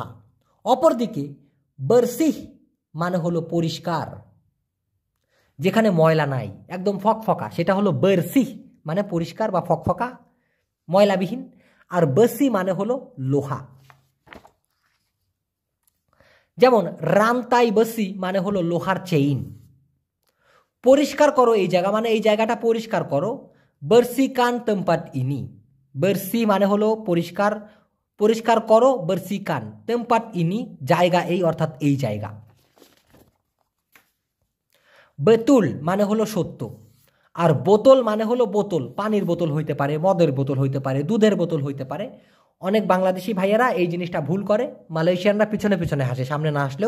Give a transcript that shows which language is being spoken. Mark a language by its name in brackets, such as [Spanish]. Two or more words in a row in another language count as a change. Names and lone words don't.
[Bangla] অপরদিকে বর্সিহ মানে হলো পরিষ্কার, যেখানে ময়লা নাই, একদম ফকফকা, সেটা হলো বর্সিহ মানে পরিষ্কার বা ফকফকা ময়লাবিহীন। আর বেসি মানে হলো লোহা। যেমন [Malay] rantai besi [Bangla] মানে হলো লোহার চেইন। পরিষ্কার করো এই জায়গা মানে এই জায়গাটা পরিষ্কার করো, [Malay] bersihkan tempat ini। [Bangla] bersih মানে হলো পরিষ্কার, পরিষ্কার করো, [Malay] bersihkan tempat ini [Bangla] জায়গা এই, অর্থাৎ এই জায়গা। বেতুল মানে হলো সত্য, আর বোতল মানে হলো বোতল, পানির বোতল হইতে পারে, মদের বোতল হইতে পারে, দুধের বোতল হইতে পারে। অনেক বাংলাদেশি ভাইয়েরা এই জিনিসটা ভুল করে, মালয়েশিয়ানরা পিছনে পিছনে হাসে, সামনে না আসলেও।